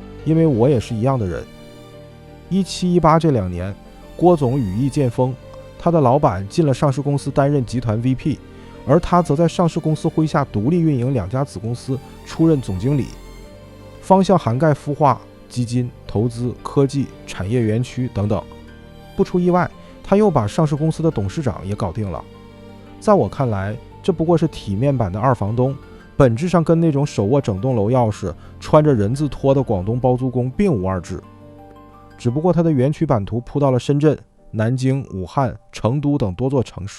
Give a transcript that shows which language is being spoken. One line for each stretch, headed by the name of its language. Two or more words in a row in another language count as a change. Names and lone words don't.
Chinese: 因為我也是一樣的人。17、18這2年，郭總羽翼漸豐，他的老板進了上市公司擔任集團 VP， 而他則在上市公司麾下獨立運營2家子公司，出任總經理，方向涵蓋孵化、基金、投資、科技、產業園區等等。不出意外，他又把上市公司的董事長也搞定了。在我看來，這不過是體面版的二房東，本質上跟那種手握整棟樓鑰匙、穿着人字拖的廣東包租公並無二致。只不過他的園區版圖鋪到了深圳、南京、武漢、成都等多座城市。